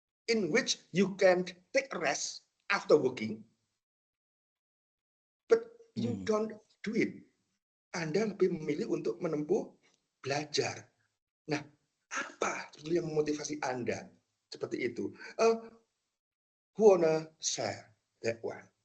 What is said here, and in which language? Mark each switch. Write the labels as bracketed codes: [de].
[en] in which you can take a rest after working, but you don't do it. [id] Anda lebih memilih untuk menempuh belajar. Nah, apa yang memotivasi Anda seperti itu? [en] Who wanna share that one?